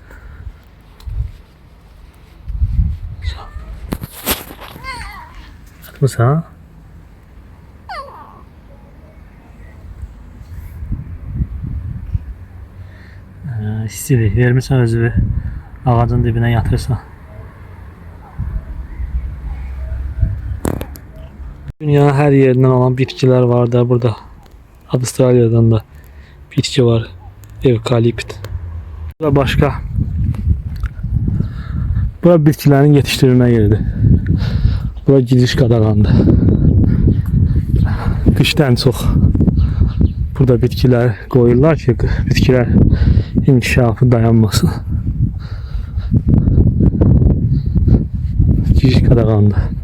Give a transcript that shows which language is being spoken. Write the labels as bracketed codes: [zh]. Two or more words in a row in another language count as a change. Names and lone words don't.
[az] Yatmısan? İstirik. Vermirsən özü ağacın dibine yatırsan. [tr] Dünyanın her yerinden olan bitkiler var da burada. Avustralya'dan da bitki var. Evkalipt. Burada başka. [az] Bura bitkilerin yetiştirilme yeridir. Bura gidiş qadağandır. Qışdan çox burada bitkilər qoyurlar ki, bitkilər inkişafı dayanmasın. Gidiş qadağandır.